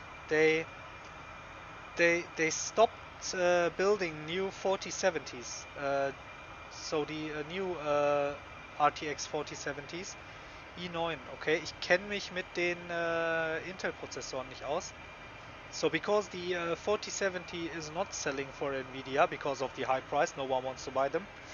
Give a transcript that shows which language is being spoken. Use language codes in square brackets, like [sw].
[en] They stopped building new 4070s. So the new RTX 4070s. [de] i9, okay, ich kenne mich mit den Intel-Prozessoren nicht aus. [en] So because the 4070 is not selling for Nvidia because of the high price, no one wants to buy them.